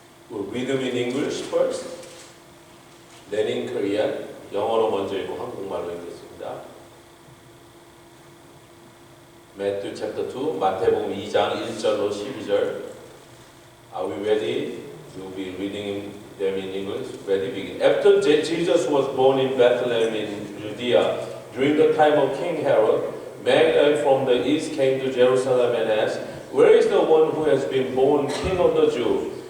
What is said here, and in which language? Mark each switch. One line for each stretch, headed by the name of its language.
English: We'll read them in English first, then in Korean.
Korean: 영어로 먼저 읽고 한국말로 읽겠습니다.
English: Matthew chapter 2,
Korean: 마태복음 2장 1절로 12절.
English: Are we ready? We'll be reading them in English. Ready? Begin. After Jesus was born in Bethlehem in Judea, during the time of King Herod, men from the east came to Jerusalem and asked, "Where is the one who has been born King of the Jews?